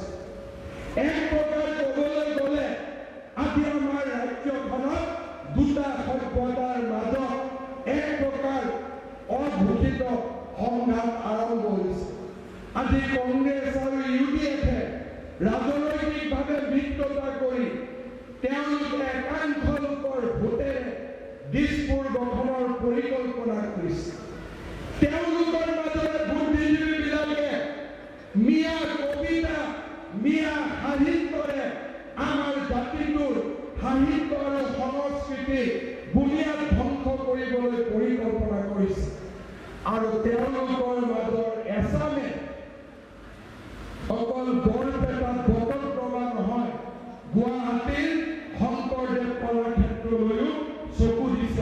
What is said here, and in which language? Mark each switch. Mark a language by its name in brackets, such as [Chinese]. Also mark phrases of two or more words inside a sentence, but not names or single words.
[Assamese] এক প্ৰকাৰ ক'বলৈ গ'লে আজি আমাৰ ৰাজ্যখনত দুটা সভ্যতাৰ মাজত এক প্ৰকাৰ অঘোষিত সংঘাত আৰম্ভ হৈছে। আজি কংগ্ৰেছ আৰু ইউডিএফে ভাবে মিত্রতা করি তেওঁলোকে একাংশ লোকৰ ভোটেৰে দিশপুৰ গঠনৰ পৰিকল্পনা কৰিছে। তেওঁলোকৰ মাজৰে বুদ্ধিজীৱীবিলাকে মিয়া কবিতা মিয়া সাহিত্যৰে আমাৰ জাতিটোৰ সাহিত্য আৰু সংস্কৃতি বুনিয়াদ ধ্বংস কৰিবলৈ পৰিকল্পনা কৰিছে আৰু তেওঁলোকৰ মাজৰ এচামে অকল বৰপেটাত বটদ্ৰৱা নহয়, গুৱাহাটীৰ শংকৰদেৱ কলাক্ষেত্ৰলৈও চকু দিছে।